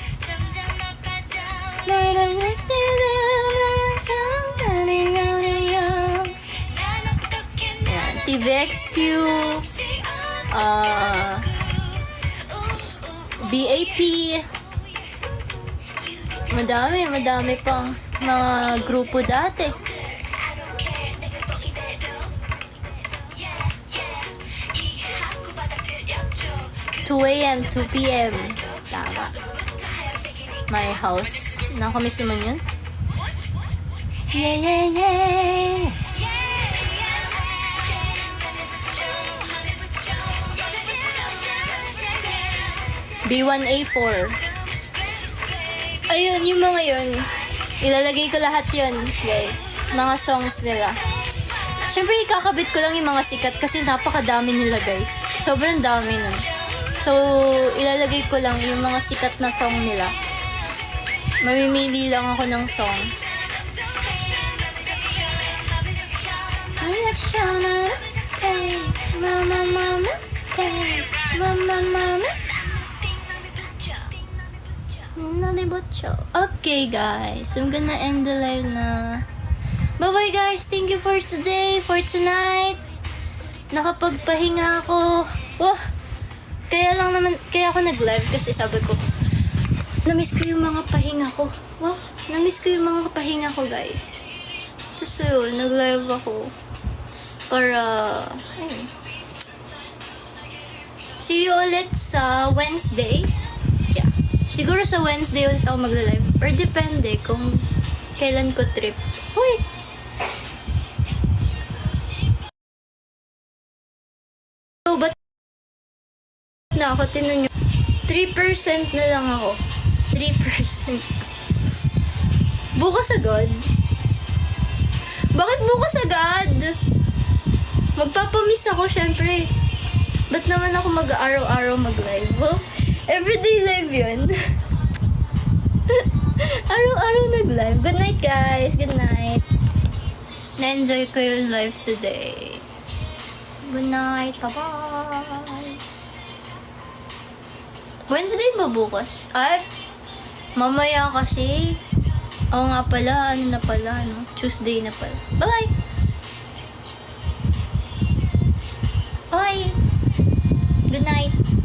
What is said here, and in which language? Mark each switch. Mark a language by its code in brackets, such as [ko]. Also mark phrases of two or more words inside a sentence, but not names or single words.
[tl] Ayan, TVXQ, BAP, madami pang mga grupo dati. 2 a.m., 2 p.m. Tama. [en] My house. [tl] Nakamiss naman yun. [en] Yeah, yeah, yeah. [tl] B1A4. Ayun, yung mga yun. Ilalagay ko lahat yun, guys. Mga songs nila. Siyempre, ikakabit ko lang yung mga sikat kasi napakadami nila, guys. Sobrang dami nun. So, ilalagay ko lang yung mga sikat na song nila. Mamimili lang ako ng songs. Mama, mama, mama, mama. [en] Okay, guys. I'm gonna end the live na. Bye-bye, guys. Thank you for today, for tonight. [tl] Nakapagpahinga ako. Wah! Kaya ako nag-live kasi sabi ko, namiss ko yung mga pahinga ko. Wow, namiss ko yung mga pahinga ko, guys. Tapos yun, nag-live ako. Para, ayun. [en] See you [tl] ulit sa Wednesday. Yeah. Siguro sa Wednesday ulit ako mag-live. Or depende kung kailan ko trip. Uy! So, but na ako, tinan nyo. 3% na lang ako. 3%. Bukas agad? Bakit bukas agad? Magpapamiss ako, syempre. Ba't naman ako mag-araw-araw mag-live? [en] Well, everyday live [tl] yun. Araw-araw nag-live. [en] Good night, guys. Good night. [tl] Na-enjoy ko yung [en] live today. Good night. Bye-bye. [tl] Wednesday ba bukas? Ay, mamaya kasi. Oo nga pala, ano na pala, no? Tuesday na pala. [en] Bye! Bye! Good night!